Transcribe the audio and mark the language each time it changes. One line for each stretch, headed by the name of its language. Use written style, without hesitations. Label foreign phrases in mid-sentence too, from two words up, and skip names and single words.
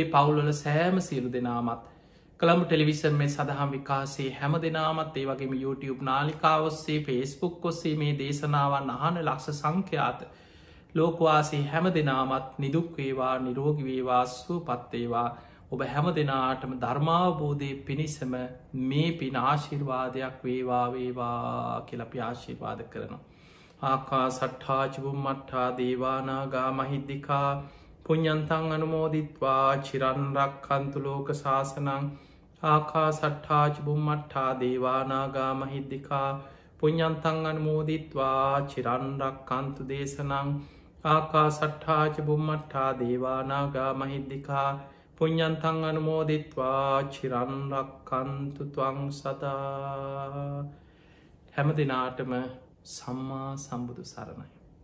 Sinhala: පවුල්වල සෑම සියලු දෙනාමත් කළඹ ටෙලිවිසන් මේ සඳහම් විකාසේ හැම දෙනාමත් ඒ වගේම YouTube නාලිකාවස්සේ ෆේස්බුක් ඔස්සේ මේ දේශනාවන් අහන ලක්ෂ සංඛ්‍යාත ලෝකවාසේ හැම දෙනාමත් නිදුක්වේවා නිරෝගිවේවා සුවපත්තේවා ඔබ හැම දෙනාටම ධර්මාවබෝධය පිණිසම මේ පින ආශිර්වාදයක් වේවා වේවා කියලපි ආශිර්වාද කරනවා.
Pali: ආකා සට්ඨාචිබුම් මට්ඨා දේවානාගා මහිද්දිකා පුඤ්ඤන්තං අනුමෝදිත්වා චිරන්රක් කන්තු ලෝක ශාසනං ආකා සට්ඨාචිබුම් මට්ඨා දේවානාගා මහිද්දිකා පුඤ්ඤන්තං අනුමෝදිත්වා චිරන්රක් කන්තු දේශනං ආකා සට්ඨාචිබුම් මට්ඨා දේවානාගා මහිද්දිකා පුඤ්ඤන්තං අනුමෝදිත්වා චිරන්රක් කන්තු ත්වං සදා.
Sinhala: හැම දෙනාටම සම්මා සම්බුදු සරණයි.